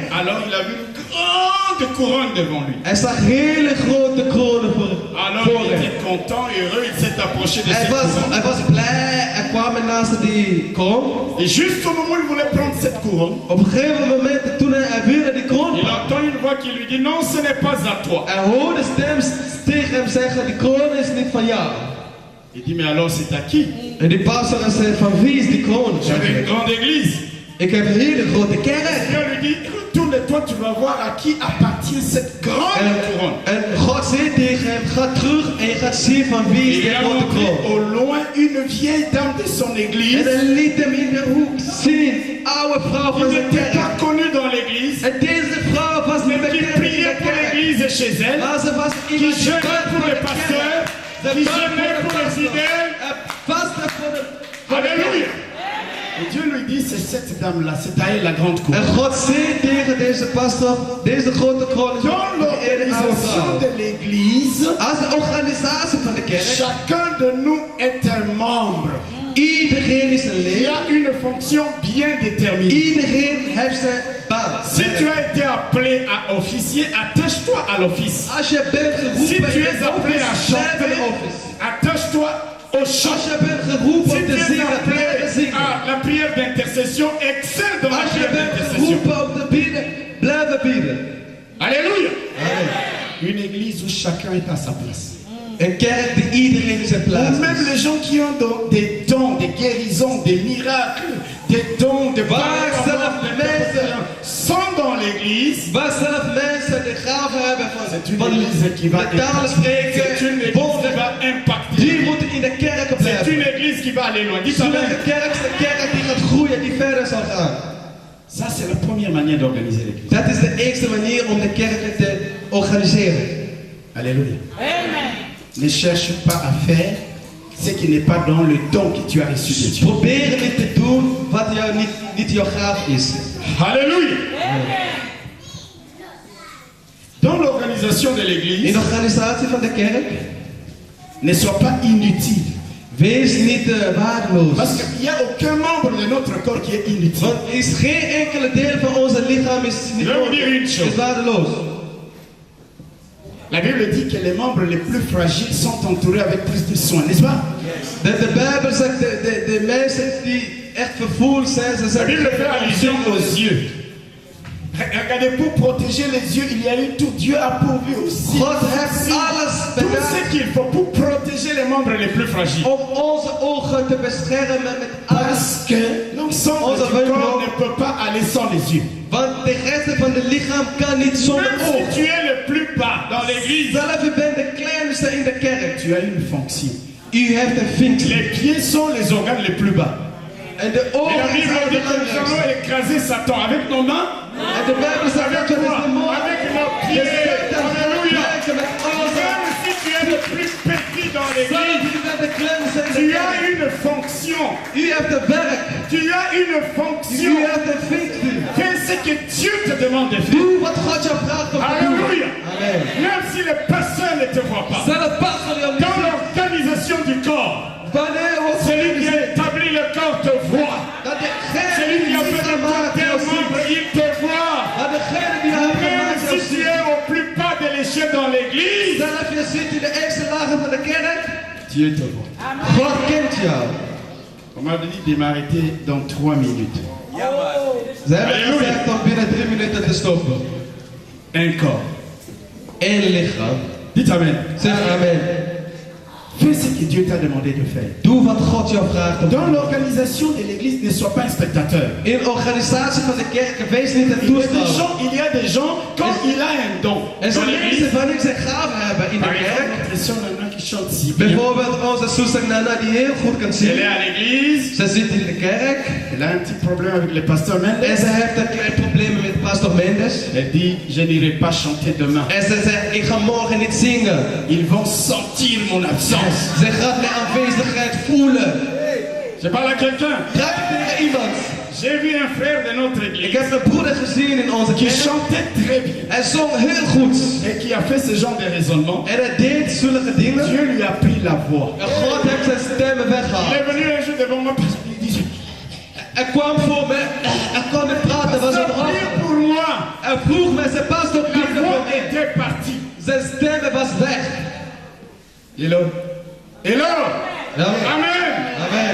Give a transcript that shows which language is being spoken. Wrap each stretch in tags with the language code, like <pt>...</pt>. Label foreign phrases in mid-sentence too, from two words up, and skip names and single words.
<fr>Alors il a vu une grande couronne devant lui.</fr> <nl>Hij zag hele grote kronen voor</nl> <fr>Alors</fr> <nl>voor</nl> <fr>il</fr> <nl>hem.</nl> <fr>était content, heureux, il s'est approché de cette couronne.</fr> <nl>Hij was blij, hij kwam naast die kroon.</nl> <fr>Et juste au moment où il voulait prendre cette couronne,</fr> <nl>Op een gegeven moment, toen hij wilde die kroon</nl> <fr>il</fr> <nl>pakken,</nl> <fr>entend une voix qui lui dit non, ce n'est pas à toi.</fr> <nl>hij hoorde stem tegen hem zeggen, die kroon is niet van jou.</nl> <fr>Il dit mais alors c'est à qui?</fr> <nl>En die pastor zei, van wie is die kroon?</nl> <fr>J'avais une grande église.</fr> <nl>Ik heb een hele grote kerk.</nl> <fr>Dieu lui dit retourne-toi, tu vas voir à qui appartient cette grande couronne.</fr> <nl>En God zei tegen hem, ga terug en je gaat zien van wie</nl> <fr>Et</fr> <nl>is die</nl> <fr>il a</fr> <nl>grote</nl> <fr>montré</fr> <nl>kroon.</nl> <fr>au loin une vieille dame de son</fr> <nl>En</nl> <fr>église</fr> <nl>hij liet hem in de hoek zien, oude vrouw</nl> <fr>qui</fr> <nl>van zijn</nl> <fr>n'était pas</fr> <nl>kerk.</nl> <fr>connue dans l'église,</fr> <nl>En deze vrouw was niet</nl> <fr>mais qui</fr> <nl>bekend in</nl> <fr>priait</fr> <nl>de</nl> <fr>pour</fr> <nl>kerk.</nl> <fr>l'église et chez elle,</fr> <nl>Maar ze was</nl> <fr>qui</fr> <nl>iemand die</nl> <fr>jeûnait</fr> <nl>bad</nl> <fr>pour</fr> <nl>voor</nl> <fr>les</fr> <nl>de</nl> <fr>pasteurs,</fr> <nl>kerk.</nl> <fr>qui</fr> <nl>Ze bad</nl> <fr>jeûnait</fr> <nl>voor</nl> <fr>pour</fr> <nl>de</nl> <fr>les</fr> <nl>pastor.</nl> <fr>fidèles.</fr> <nl>En vastte voor de</nl> <fr>Alléluia. Et Dieu lui dit, c'est cette dame-là, c'est à elle la grande</fr> <nl>En</nl> <fr>couronne.</fr> <nl>God zei tegen deze pastor, deze grote kroon is</nl> <fr>Dans</fr> <nl>voor de ene oude</nl> <fr>l'organisation</fr> <nl>vrouw.</nl> <fr>de l'église,</fr> <nl>Als de organisatie van de kerk,</nl> <fr>chacun de nous est un membre.</fr> <nl>iedereen is een</nl> <fr>Il y</fr> <nl>lid.</nl> <fr>a une fonction bien déterminée.</fr> <nl>Iedereen heeft zijn baan.</nl> <fr>Si tu as été appelé à officier, attache-toi à l'office.</fr> <nl>Als je bent</nl> <fr>Si</fr> <nl>geroepen</nl> <fr>tu</fr> <nl>in</nl> <fr>es</fr> <nl>de</nl> <fr>appelé à</fr> <nl>office, blijf in</nl> <fr>chanter,</fr> <nl>de office.</nl> <fr>attache-toi au chant.</fr> <nl>Als je bent geroepen</nl> <fr>Si</fr> <nl>om</nl> <fr>tu</fr> <nl>te</nl> <fr>es</fr> <nl>zingen,</nl> <fr>appelé</fr> <nl>blijf zingen.</nl> <fr>à la prière d'intercession, excelle dans la</fr> <nl>Als je</nl> <fr>prière</fr> <nl>bent</nl> <fr>d'intercession.</fr> <nl>geroepen om te bieden, blijf bieden.</nl> <fr>Alléluia. Amen. Une église où chacun est à sa place.</fr> <nl>Een kerk die iedereen zijn</nl> <fr>Ou</fr> <nl>plaats</nl> <fr>même</fr> <nl>is.</nl> <fr>les gens qui ont des dons, des guérisons, des miracles, des dons, des</fr> <nl>Waar zelf mensen,</nl> <fr>sont dans l'église.</fr> <nl>waar zelf mensen de gave hebben</nl> <fr>C'est</fr> <nl>van,</nl> <fr>une</fr> <nl>van</nl> <fr>église qui va</fr> <nl>de talen</nl> <fr>C'est une</fr> <nl>spreken,</nl> <fr>église</fr> <nl>woorden,</nl> <fr>qui va impacter.</fr> <nl>die moeten in de kerk</nl> <fr>C'est</fr> <nl>blijven.</nl> <fr>une église qui va aller loin. Dites</fr> <nl>Zodat</nl> <fr>amen.</fr> <nl>de kerk is de kerk die gaat groeien, die verder zal gaan.</nl> <fr>Ça, c'est la première manière d'organiser l'église.</fr> <nl>Dat is de eerste manier om de kerk te organiseren.</nl> <fr>Alléluia. Ne cherche pas à faire ce qui n'est pas dans le don que tu as reçu de Dieu.</fr> <nl>Probeer niet te doen wat jou niet jouw gaaf is.</nl> <fr>Alléluia. Dans l'organisation de</fr> <nl>In</nl> <fr>l'église,</fr> <nl>de organisatie van de kerk,</nl> <fr>ne sois pas inutile.</fr> <nl>Wees niet waardeloos.</nl> <fr>Parce qu'il n'y a aucun membre de notre corps qui est inutile.</fr> <nl>Want is geen enkele deel van onze lichaam is niet</nl> <fr>Je wil dire une chose.</fr> <nl>is waardeloos.</nl> <fr>La Bible dit que les membres les plus fragiles sont entourés avec plus de soins, n'est-ce pas?</fr> <nl>De Bijbel zegt de mensen die echt vervoerd zijn, ze</nl> <fr>La</fr> <nl>zijn</nl> <fr>Bible fait allusion aux yeux. Regardez, pour protéger les yeux, il y a eu tout. Dieu a pourvu aussi.</fr> <nl>God heeft alles</nl> <fr>Tout</fr> <nl>bedacht</nl> <fr>ce qu'il faut pour protéger les membres les plus fragiles.</fr> <nl>om onze ogen te beschermen met alles.</nl> <fr>Parce que l'ensemble du corps ne peut pas aller sans les yeux.</fr> <nl>Want de rest van het lichaam kan niet zonder</nl> <fr>Même</fr> <nl>oog.</nl> <fr>si tu es le plus bas dans l'église,</fr> <nl>Zelf u bent de kleinste in de kerk.</nl> <fr>tu as une fonction.</fr> <nl>U heeft een functie.</nl> <fr>Les pieds sont les organes les plus bas.</fr> <nl>En de</nl> <fr>Et la</fr> <nl>ogen</nl> <fr>Bible</fr> <nl>zijn</nl> <fr>dit que nous</fr> <nl>belangrijk.</nl> <fr>allons écraser Satan avec nos mains,</fr> <nl>En de Bijbel zegt dat we</nl> <fr>avec quoi?</fr> <nl>de demon</nl> <fr>Avec nos</fr> <nl>de</nl> <fr>pieds.</fr> <nl>Satan</nl> <fr>Alléluia.</fr> <nl>gebruiken met onze.</nl> <fr>Même si tu es le plus petit dans</fr> <nl>Zelf</nl> <fr>l'église,</fr> <nl>u bent de kleinste in de</nl> <fr>tu as</fr> <nl>kerk.</nl> <fr>une fonction.</fr> <nl>U heeft een werk.</nl> <fr>Tu as une</fr> <nl>U</nl> <fr>fonction.</fr> <nl>heeft een functie.</nl> <fr>Fais ce que Dieu te demande de faire.</fr> <nl>Doe wat God je vraagt om te doen.</nl> <fr>Alléluia. Amen. Même si le pasteur ne te voit pas.</fr> <nl>Zelf pastor je</nl> <fr>Dans</fr> <nl>niet.</nl> <fr>l'organisation du corps,</fr> <nl>Wanneer wordt</nl> <fr>celui qui a établi le corps te voit.</fr> <nl>dat</nl> <fr>Celui qui a</fr> <nl>degene die</nl> <fr>fait de toi</fr> <nl>gemaakt</nl> <fr>tes</fr> <nl>jou ziet.</nl> <fr>membres, il te voit.</fr> <nl>Dat degene die hem</nl> <fr>Même</fr> <nl>gemaakt jou</nl> <fr>si tu</fr> <nl>ziet.</nl> <fr>es au plus bas de l'échelle dans l'église,</fr> <nl>Zelf je zit in de eerste lagen van de kerk.</nl> <fr>Dieu te voit.</fr> <nl>God kent jou.</nl> <fr>On m'a dit de m'arrêter dans 3 minutes.</fr> <nl>Ze hebben Halleluja. gezegd om binnen 3 minuten te stoppen.</nl> <fr>Un corps.</fr> <nl>Eén lichaam.</nl> <fr>Dites Amen.</fr> <nl>Zeg amen.</nl> <fr>Fais ce que Dieu t'a demandé de faire.</fr> <nl>Doe wat God jou vraagt om te</nl> <fr>Dans</fr> <nl>doen.</nl> <fr>l'organisation de l'église, ne sois pas un spectateur.</fr> <nl>In de organisatie van de kerk, wees niet een toeschouwer.</nl> <fr>Il y a des gens, quand il a un don,</fr> <nl>Er</nl> <fr>dans</fr> <nl>zijn</nl> <fr>l'église,</fr> <nl>mensen van u zijn gaven hebben in de</nl> <fr>par exemple,</fr> <nl>kerk.</nl> <fr>notre sœur Nana qui chante si bien.</fr> <nl>Bijvoorbeeld onze zuster Nana die heel goed kan</nl> <fr>Elle est</fr> <nl>zingen.</nl> <fr>à l'église,</fr> <nl>Ze zit in de kerk.</nl> <fr>elle a un petit problème avec le pasteur</fr> <nl>En</nl> <fr>Mendes.</fr> <nl>ze heeft een klein probleem met pastor Mendes.</nl> <fr>Elle dit, je n'irai pas chanter demain.</fr> <nl>En ze zegt, ik ga morgen niet zingen.</nl> <fr>Ils vont sentir mon absence.</fr> <nl>Ze gaat mijn aanwezigheid voelen.</nl> <fr>Je parle à quelqu'un.</fr> <nl>Praat ik tegen iemand.</nl> <fr>J'ai vu un frère de notre</fr> <nl>Ik</nl> <fr>église</fr> <nl>heb een broeder gezien in onze</nl> <fr>qui</fr> <nl>kerk.</nl> <fr>chantait très bien</fr> <nl>Hij zong heel goed.</nl> <fr>et qui a fait ce genre de raisonnement.</fr> <nl>En hij deed zulke dingen.</nl> <fr>Dieu lui a pris la voix.</fr> <nl>En God heeft zijn stemmen</nl> <fr>Il</fr> <nl>weggehaald.</nl> <fr>est venu un jour devant moi, il dit,</fr> <nl>Hij kwam voor me. Hij kon niet praten, was</nl> <fr>Pasteur,</fr> <nl>een</nl> <fr>prie</fr> <nl>hoofd.</nl> <fr>pour moi.</fr> <nl>Hij vroeg me, zijn pastor</nl> <fr>La</fr> <nl>bidden</nl> <fr>voix</fr> <nl>voor me.</nl> <fr>était partie.</fr> <nl>Zijn stemmen was weg.</nl> <en>Hello. Hello.</en> <fr>Amen. Amen. Amen.</fr>